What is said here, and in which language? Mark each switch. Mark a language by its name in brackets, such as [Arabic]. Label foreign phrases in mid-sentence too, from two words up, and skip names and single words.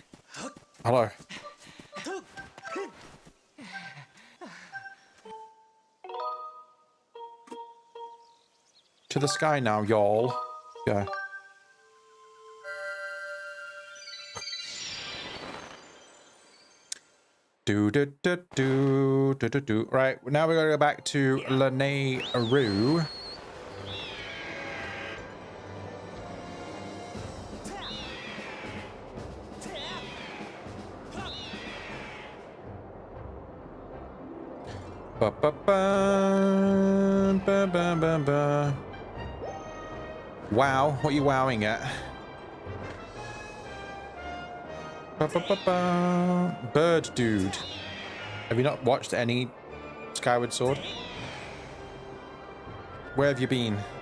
[English] Hello. To the sky now, y'all. Yeah. Do. Right, now we're gonna go back to Lanayru. Ba ba ba ba ba ba ba. Wow, what are you wowing at? Ba, ba, ba, ba. Bird dude. Have you not watched any Skyward Sword? Where have you been?